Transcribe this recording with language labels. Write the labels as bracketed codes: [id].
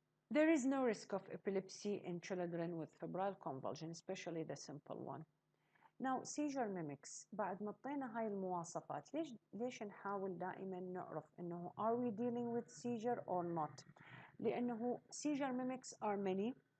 [en] There is no risk of epilepsy in children with febrile convulsion, especially the simple one. Now, seizure mimics. [ar] بعد ما طينا هاي المواصفات، ليش نحاول دائما نعرف إنه [en] are we dealing with seizure or not؟ لأنه seizure mimics are many.